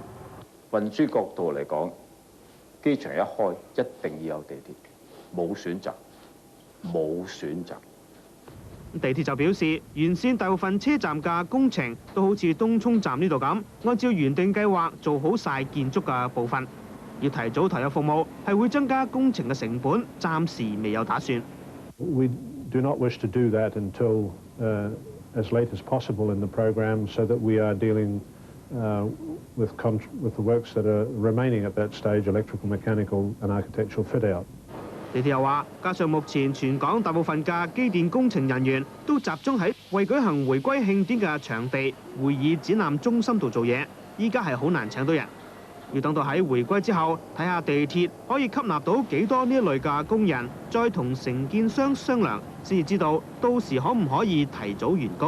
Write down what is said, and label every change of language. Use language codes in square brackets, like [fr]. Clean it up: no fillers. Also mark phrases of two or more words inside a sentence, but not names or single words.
[yue] 運輸角度嚟講，機場一開一定要有地鐵，冇選擇，冇選擇。地鐵就表示，沿線大部分車站嘅工程都好似東涌站呢度咁，按照原定計劃做好晒建築嘅部分。要提早投入服務係會增加工程嘅成本，暫時未有打算。 [en] We do not wish to do that until as late as possible in the program, so that we are dealing with the works that are remaining at that stage, electrical, mechanical, and architectural fit-out. [yue] 地鐵又話，加上目前全港大部分嘅機電工程人員都集中喺為舉行回歸慶典嘅場地會議展覽中心度做嘢，依家係好難請到人。要等到喺回歸之後，睇下地鐵可以吸納到幾多呢一類嘅工人，再同承建商商量，先至知道到時可唔可以提早完工。